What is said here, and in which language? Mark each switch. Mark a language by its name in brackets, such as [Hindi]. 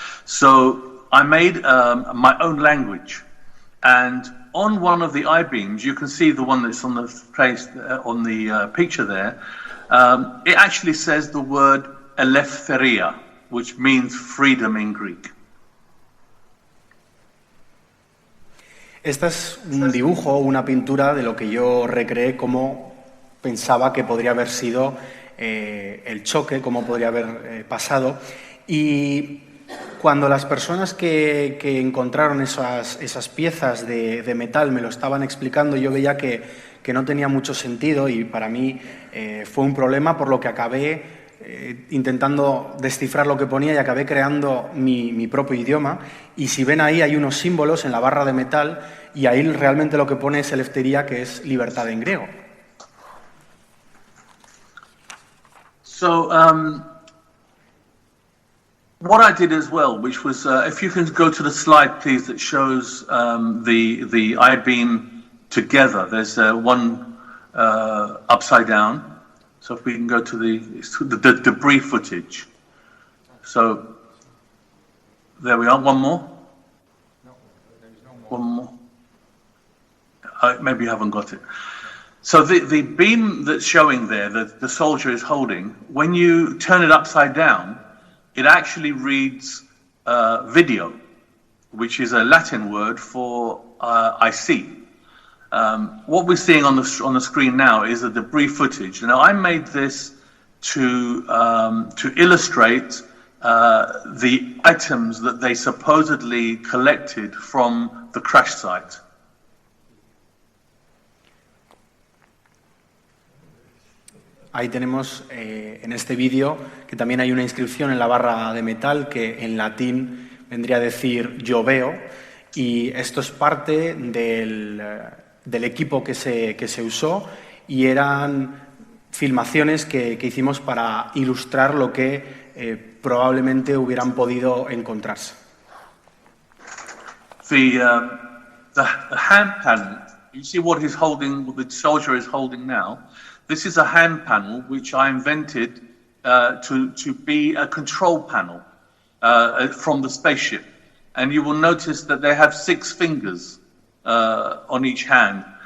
[English] So I made my own language, and on one of the I-beams, you can see the one that's on the place on the picture there. It actually says the word eleftheria, which means freedom in Greek. [Spanish] Esta es un dibujo, una pintura de lo que yo recreé como pensaba que podría haber sido el choque, cómo podría haber pasado. Y cuando las personas que encontraron esas piezas de metal me lo estaban explicando, yo veía que no tenía mucho sentido, y para mí fue un problema, por lo que acabé intentando descifrar lo que ponía y acabé creando mi propio idioma. Y si ven ahí hay unos símbolos en la barra de metal, y ahí realmente lo que pone es eleftheria, que es libertad en griego. [English] So, what I did as well, which was, if you can go to the slide, please, that shows the I-beam together. There's one upside down. So if we can go to the debris footage. So there we are. One more. One more. Maybe you haven't got it. So the beam that's showing there, the soldier is holding, when you turn it upside down, it actually reads video, which is a Latin word for I see. What we're seeing on the screen now is the debris footage. Now, I made this to illustrate the items that they supposedly collected from the crash site. [Spanish] Ahí tenemos en este vídeo que también hay una inscripción en la barra de metal que en latín vendría a decir yo veo, y esto es parte del equipo que se usó, y eran filmaciones que hicimos para ilustrar lo que probablemente hubieran podido encontrarse. [English] The hand panel, you see what he's holding, what the soldier is holding now. This is a hand panel which I invented to be a control panel from the spaceship. And you will notice that they have 6 fingers on each hand.